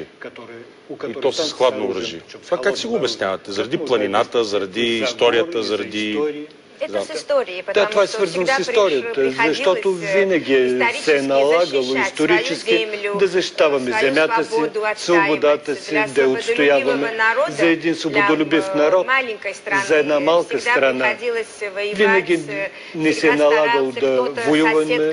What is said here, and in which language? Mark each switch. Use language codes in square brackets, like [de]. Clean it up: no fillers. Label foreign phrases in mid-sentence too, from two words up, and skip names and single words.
[bg] И то с хладно оръжие. Това как си го обяснявате? Заради планината, заради историята, заради... [ru] Это с историей, [bg] Да, [ru] потому [bg] това е [ru] что [bg] свързано [ru] всегда [bg] с историята, защото винаги се е налагало исторически да защитаваме земята си, свободата си, да я отстояваме за един свободолюбив народ, за една малка страна. Винаги не се е налагало да воюваме.